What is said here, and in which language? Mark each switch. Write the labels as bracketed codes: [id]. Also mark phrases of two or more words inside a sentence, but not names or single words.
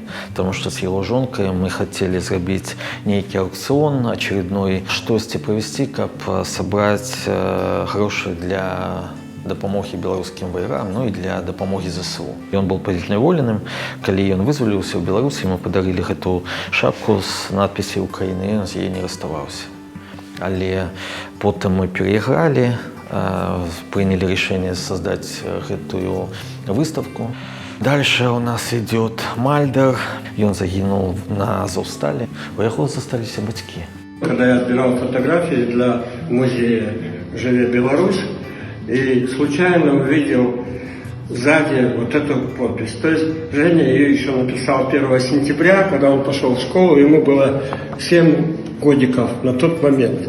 [be] Таму што з яго жонкай мы хацелі зрабіць нейкі аукцыён ачередной, штосьці правесці, каб сабраць грошы для дапамогі беларускім ваярам, ну і для дапамогі ЗСУ. Ён быў палітняволеным. Калі ён вызваліўся ў Беларусі, мы падарылі гэту шапку з надпісі «Украіна», ён з яе не раставаўся. Але потым мы перайгралі, [ru] приняли решение создать эту выставку. Дальше у нас идет Мальдер. [be] Он загинул на Азовсталі. У яго засталіся бацькі. [ru] Когда я отбирал фотографии для музея «Живе Беларусь», и случайно увидел сзади вот эту подпись. То есть Женя ее еще написал 1 сентября, когда он пошел в школу, ему было 7 годиков на тот момент.